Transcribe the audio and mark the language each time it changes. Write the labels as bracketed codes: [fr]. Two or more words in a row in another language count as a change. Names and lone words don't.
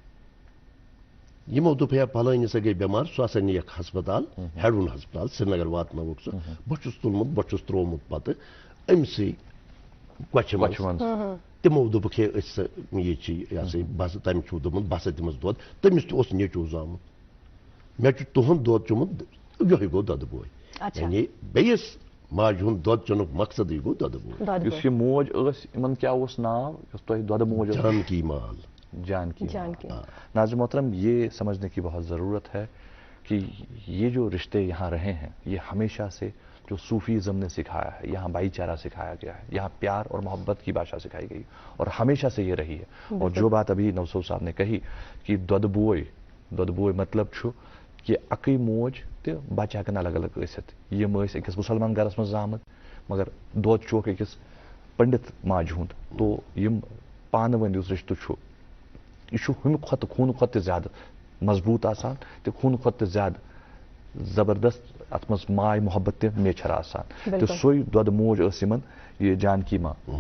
[ks] یِمو دوٚپ ہے پھلٲنۍ ہسا گٔے بٮ۪مار سُہ ہسا نِیَکھ ہسپتال ہٮ۪ڈوُن ہسپتال سرینگر واتنٲوُکھ سُہ بہٕ چھُس تُلمُت بہٕ چھُس ترٛوومُت پتہٕ أمسٕے کۄچھِ منٛز تِمو دوٚپُکھ ہے أسۍ سا یہِ چھِ یہِ ہسا یہِ بہٕ ہسا تٔمِس چھُو دوٚپمُت بہٕ ہسا دِمس دۄد تٔمِس تہِ اوس نیٚچوٗ زامُت مےٚ چھُ تُہُنٛد دۄد چوٚمُت یِہوے گوٚو دۄدٕ بوے یعنی بیٚیِس ماجہِ ہُنٛد دۄد چٮ۪نُک مقصدٕے گوٚو دۄدٕ بوے. یُس یہِ موج ٲس یِمن کیاہ اوس ناو یۄس تۄہہِ دۄدٕ موج ٲس؟ جانکی مال. جانکی. [ur] ناظرین محترم یہ سمجھنے کی بہت ضرورت ہے کہ یہ جو رشتے یہاں رہے ہیں یہ ہمیشہ سے جو صوفیزم نے سکھایا ہے یہاں بھائی چارہ سکھایا گیا ہے یہاں پیار اور محبت کی بھاشا سکھائی گئی اور ہمیشہ سے یہ رہی ہے. اور جو بات ابھی نوبصب صاحب نے کہی کہ [ks] دۄدٕ بوے مطلب چھُ کہ اکٕے موج تہٕ بچہِ ہٮ۪کن الگ الگ ٲسِتھ یِم ٲسۍ أکِس مُسلمان گرس منٛز زامٕتۍ مگر دۄد چھُکھ أکِس پنڈت ماجہِ ہُنٛد تو یِم پانہٕ ؤنۍ یُس رشتہٕ چھُ یہ ہُمہِ کھۄتہٕ خوٗنہٕ کھۄتہٕ تہِ زیادٕ مضبوٗط آسان تہٕ خوٗنہٕ کھۄتہٕ تہِ زیادٕ زبردست اتھ منٛز ماے محبت تہِ میچھر آسان تہٕ سۄے دۄدٕ موج ٲس یِمن یہِ جانکی ما.